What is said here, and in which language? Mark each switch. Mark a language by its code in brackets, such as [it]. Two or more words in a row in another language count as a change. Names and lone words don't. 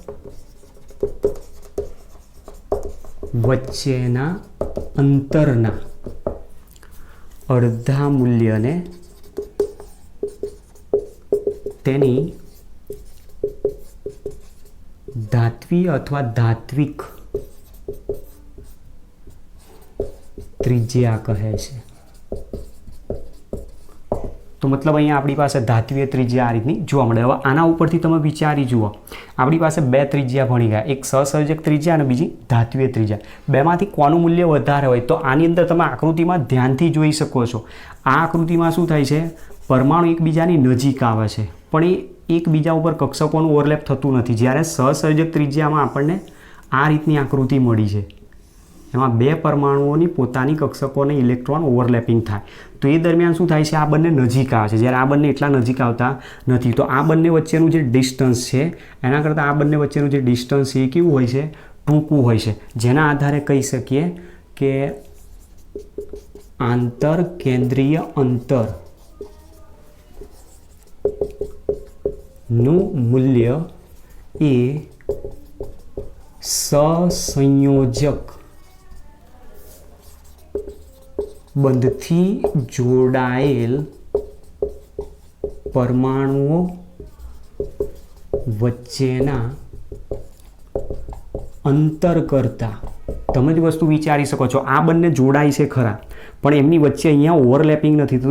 [gu] વચ્ચેના અંતરના અર્ધા મૂલ્યને તેની ધાત્વીય અથવા ધાત્વિક ત્રિજ્યા કહે છે। તો મતલબ અહીંયા આપણી પાસે ધાત્વીય ત્રિજ્યા આ રીતની જોવા મળે। હવે આના ઉપરથી તમે વિચારી જુઓ, આપણી પાસે બે ત્રિજ્યા ભણી ગયા, એક સહસંયોજક ત્રિજ્યા અને બીજી ધાત્વીય ત્રિજ્યા। બેમાંથી કોનું મૂલ્ય વધારે હોય તો આની અંદર તમે આકૃતિમાં ધ્યાનથી જોઈ શકો છો। આ આકૃતિમાં શું થાય છે, પરમાણુ એકબીજાની નજીક આવે છે પણ એ એકબીજા ઉપર કક્ષકોનું ઓવરલેપ થતું નથી। જ્યારે સહસંયોજક ત્રિજ્યામાં આપણને આ રીતની આકૃતિ મળી છે, એમાં બે પરમાણુઓની પોતાની કક્ષકોને [en] electron overlapping [gu] થાય તો એ દરમિયાન શું થાય છે, આ બંને નજીક આવે છે, જ્યારે આ બંને એટલા નજીક આવતા નથી। તો આ બંને વચ્ચેનું જે ડિસ્ટન્સ છે એના કરતા આ બંને વચ્ચેનું જે ડિસ્ટન્સ છે એ કેવું હોય છે, ટૂંકું હોય છે, જેના આધારે કહી સકીએ કે આંતર કેન્દ્રીય અંતર નું મૂલ્ય એ સહસંયોજક બંધથી જોડાયેલ પરમાણુઓ વચ્ચેના અંતર કરતાં તમે જ વસ્તુ વિચારી શકો છો, આ બંને જોડાય છે ખરા, પણ એમની વચ્ચે અહીંયા ઓવરલેપિંગ નથી થતું.